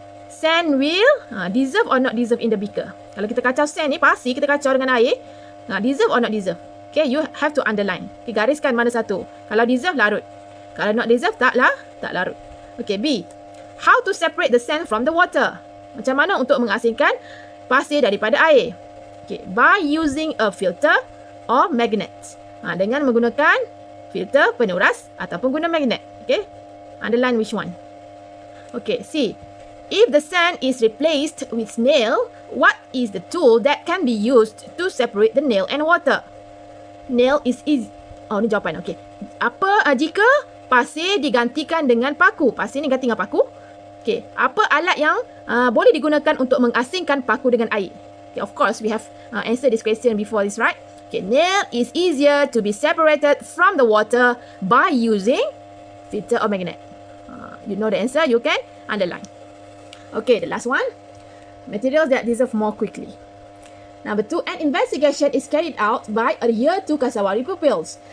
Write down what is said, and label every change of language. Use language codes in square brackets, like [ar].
[en] Sand will dissolve or not dissolve in the beaker. [ms] Kalau kita kacau sand ni, pasir kita kacau dengan air. [en] Dissolve or not dissolve? Okay, you have to underline. [ms] Okay, gariskan mana satu. Kalau dissolve, larut. Kalau not dissolve, tak larut. Okay, B. [en] How to separate the sand from the water? [ms] Macam mana untuk mengasingkan pasir daripada air? [en] Okay, by using a filter or magnet. [ms] Dengan menggunakan filter, penuras ataupun guna magnet. [en] Okay, underline which one. Okay, C. If the sand is replaced with nail, what is the tool that can be used to separate the nail and water? Nail is easy. Oh, [ms] ni jawapan. [en] Okay. [ms] Apa jika pasir digantikan dengan paku? Pasir ni ganti dengan paku. Okay. Apa alat yang boleh digunakan untuk mengasingkan paku dengan air? [en] Okay, of course, we have answered this question before this, right? Okay. Nail is easier to be separated from the water by using filter or magnet. You know the answer, you can underline. Okay, the last one. Materials that dissolve more quickly. Number 2, an investigation is carried out by a Year 2 Kasawari pupils.